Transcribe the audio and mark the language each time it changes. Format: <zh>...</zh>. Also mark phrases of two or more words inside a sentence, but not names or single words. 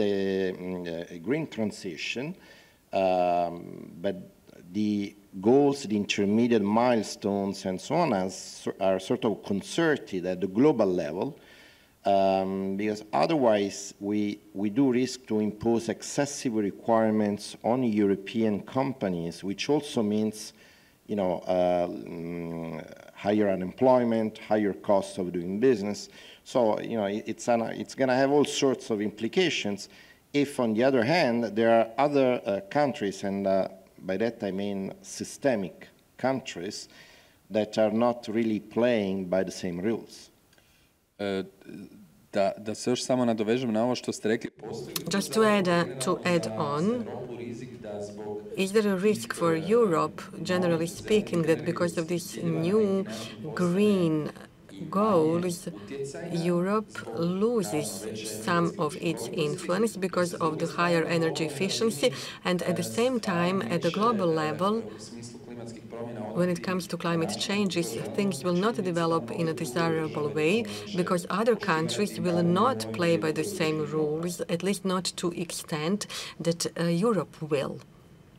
<en>a green transition, but the goals, the intermediate milestones, and so on are sort of concerted at the global level, because otherwise we do risk to impose excessive requirements on European companies, which also means, higher unemployment, higher costs of doing business. So, it's going to have all sorts of implications if, on the other hand, there are other countries, and by that I mean systemic countries, that are not really playing by the same rules.</en> <sr>Da se još samo nadovežem na ovo što ste rekli.</sr> <en>Just to add on, is there a risk for Europe, generally speaking, that because of these new green goals, Europe loses some of its influence because of the higher energy efficiency, and at the same time, at the global level, when it comes to climate changes, things will not develop in a desirable way because other countries will not play by the same rules, at least not to the extent that Europe will.</en>